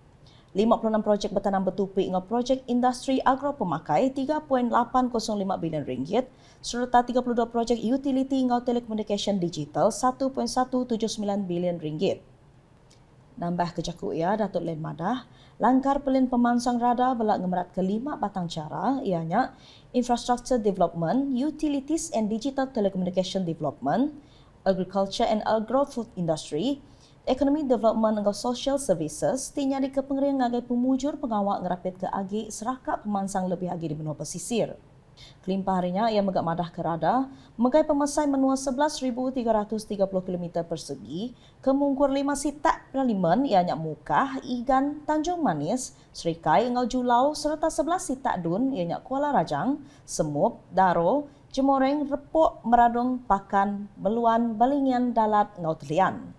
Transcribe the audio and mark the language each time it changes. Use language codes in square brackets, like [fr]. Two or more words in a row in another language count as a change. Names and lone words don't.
[iba] 56 projek bertanam bertupik dengan projek industri agro pemakai 3.805 bilion ringgit serta 32 projek utility dengan telekomunikasi digital 1.179 bilion ringgit. Nambah kejaku ia Datuk Len Madah, langkar pelin pemansang Rada belak ngemerat ke 5 batang cara ianya [en] infrastructure development, utilities and digital telecommunication development, agriculture and agro-food industry, Economy Development [iba] dan [en] Social Services [iba] tinyari ke pengering ngagai pemujur pengawal ngerapit ke agi serakak pemansang lebih agi di benua pesisir. Kelimpah harinya ia megak madah ke Rada, megai pemesai menua 11,330 km persegi, ke mungkur 5 sitak parlimen ianya Mukah, Igan, Tanjung Manis, Serikai, Engau Julau serta 11 sitak dun ianya Kuala Rajang, Semup, Daro, Jemoreng, Repok, Meradung, Pakan, Beluan, Balingian, Dalat, Engau Telian.